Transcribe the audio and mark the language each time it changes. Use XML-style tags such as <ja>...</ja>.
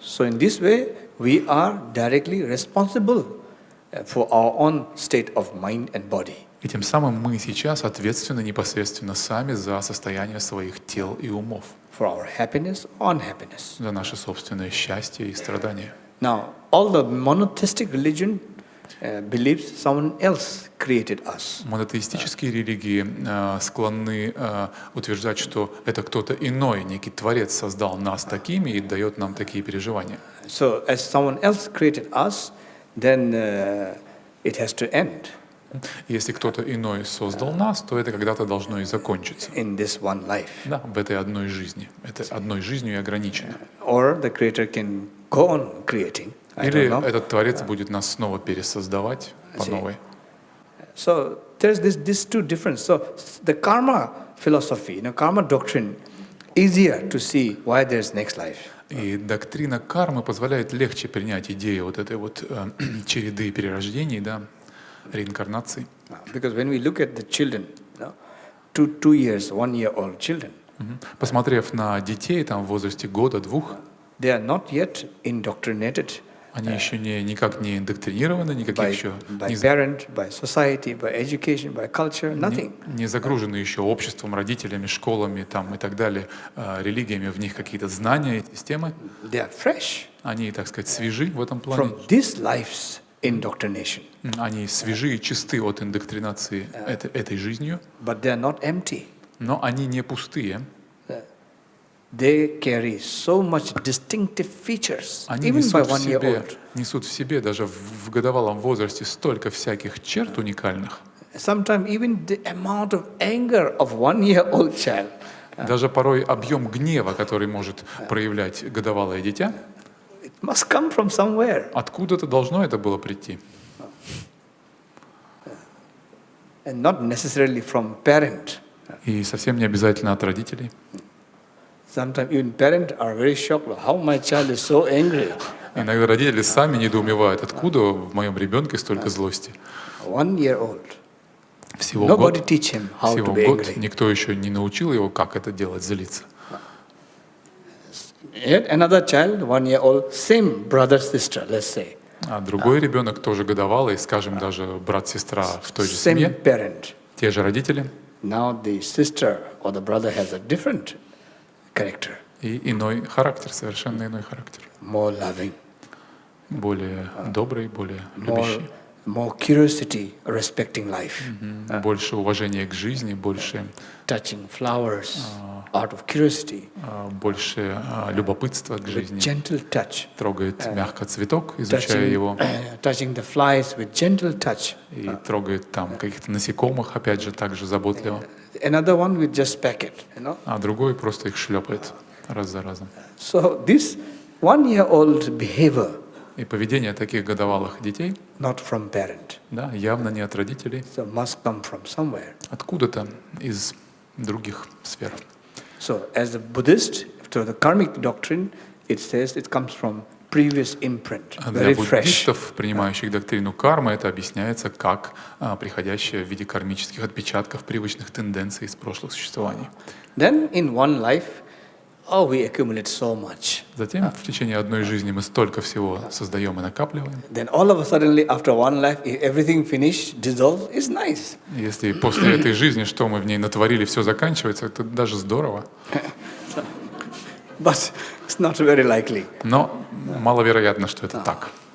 <en>So in this way, we are directly responsible for our own state of mind and body.</en> <ru>И тем самым мы сейчас ответственны непосредственно сами за состояние своих тел и умов.</ru> <en>For our happiness or unhappiness.</en> <ru>За наше собственное счастье и страдания.</ru> <en>Now, all the monotheistic religion believes someone else created us.</en> <ru>Монотеистические религии склонны утверждать, что это кто-то иной, некий Творец создал нас такими и дает нам такие переживания.</ru> <en>So, as someone else created us, then it has to end.</en> <ru>Если кто-то иной создал нас, то это когда-то должно и закончиться.</ru> <en>In this one life.</en> <ru>Да, в этой одной жизни. Это одной жизнью и ограничено.</ru> <en>Or the Creator can go on creating.</en> <ru>Или этот Творец будет нас снова пересоздавать по новой.</ru> <en>So there's these two differences. So the karma philosophy, karma doctrine, easier to see why there's next life.</en> <ru>И доктрина кармы позволяет легче принять идею вот этой вот череды перерождений, да, реинкарнации.</ru> <en>Because when we look at the children, 2 years, 1 year old children,</en> <ru>посмотрев на детей там в возрасте года, 2,</ru> <en>they are not yet indoctrinated.</en> <ru>Они еще никак не индоктринированы, никаких еще</ru> <en>by parent, by society, by education, by culture, nothing.</en> <ru>Не загружены еще обществом, родителями, школами там и так далее, религиями, в них какие-то знания, системы.</ru> <en>They are fresh.</en> <ru>Они, так сказать, свежи в этом плане.</ru> <en>From this life's indoctrination.</en> <ru>Они свежи и чисты от индоктринации этой жизнью.</ru> <en>But they are not empty.</en> <ru>Но они не пустые.</ru> <en>They carry so much distinctive features,</en> <ru>Они</ru> <en>even by 1 year old.</en> <ru>несут в себе даже в годовалом возрасте столько всяких черт уникальных.</ru> <en>Sometimes even the amount of anger of 1 year old child.</en> <ru>Даже порой объем гнева, который может проявлять годовалое дитя,</ru> <en>it must come from somewhere.</en> <ru>Откуда-то должно это было прийти.</ru> <en>And not necessarily from parent.</en> <ru>И совсем не обязательно от родителей.</ru> <en>Sometimes even parents are very shocked how my child is so angry.</en> <ru>Иногда родители сами недоумевают, откуда в моем ребенке столько злости.</ru> <en>1 year old.</en> <ru>Всего</ru> <en>Nobody</en> <ru>год,</ru> <en>teach him how</en> <ru>всего</ru> <en>to be</en> <ru>год,</ru> <en>angry.</en> <ru>никто еще не научил его, как это делать, злиться.</ru> <en>Yet another child, 1 year old, same brother, sister, let's say.</en> <ru>А другой ребенок тоже годовалый, скажем, даже брат-сестра в той же</ru> <en>Same</en> <ru>семье,</ru> <en>parent.</en> <ru>те же родители.</ru> <en>Now the sister or the brother has a different character.</en> <ru>И иной характер, совершенно иной характер.</ru> <en>More loving.</en> <ru>Более добрый, более любящий.</ru> <en>More curiosity, respecting life.</en> <ru>Больше уважения к жизни, больше</ru> <en>touching flowers, out of curiosity.</en> <ru>Больше любопытства к жизни.</ru> <en>Gentle touch.</en> <ru>Трогает мягко цветок, изучая его.</ru> <en>Touching the flies with gentle touch.</en> <ru>И трогает там каких-то насекомых, опять же, также заботливо.</ru> <en>Another one with just peck it,</en> <ru>А другой просто их шлепает раз за разом.</ru> <en>So this 1-year-old behavior.</en> <ru>И поведение таких годовалых детей,</ru> <en>not from parent.</en> <ru>Да, явно не от родителей,</ru> <en>so must come from somewhere.</en> <ru>Откуда-то из других сфер.</ru> <en>So as a Buddhist, to the karmic doctrine, it says it comes from previous imprint,</en> <ru>Для</ru> <en>very fresh.</en> <ru>буддистов, принимающих доктрину кармы, это объясняется как приходящее в виде кармических отпечатков привычных тенденций из прошлых существований.</ru> <en>Then in one life, we accumulate so much.</en> <ru>Затем в течение одной жизни мы столько всего создаем и накапливаем.</ru> <en>Then all of a sudden, after one life, if everything finished, dissolves, is nice.</en> <ru>Если после этой жизни, что мы в ней натворили, все заканчивается, это даже здорово.</ru> <en>But it's not very likely.</en> <ru>Но маловероятно, что это так.</ru>